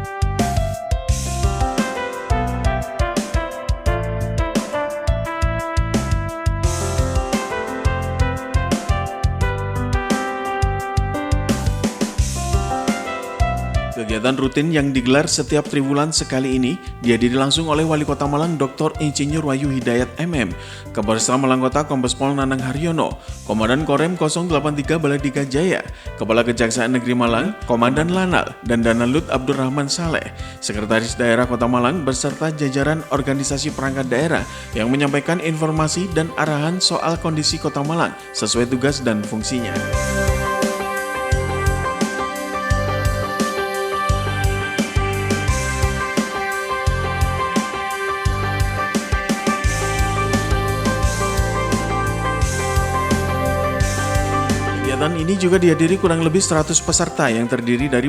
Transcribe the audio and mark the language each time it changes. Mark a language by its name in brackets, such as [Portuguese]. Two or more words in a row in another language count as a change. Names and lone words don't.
[Indonesian] Kegiatan rutin yang digelar setiap triwulan sekali ini dihadiri langsung oleh Wali Kota Malang Dr. Insinyur Wahyu Hidayat MM, Kapolresta Malang Kota Kombes Pol Nanang Haryono, Komandan Korem 083 Baladika Jaya, Kepala Kejaksaan Negeri Malang, Komandan Lanal, dan Dananlut Abdurrahman Saleh, Sekretaris Daerah Kota Malang beserta jajaran organisasi perangkat daerah yang menyampaikan informasi dan arahan soal kondisi Kota Malang sesuai tugas dan fungsinya. Kegiatan ini juga dihadiri kurang lebih 100 peserta yang terdiri dari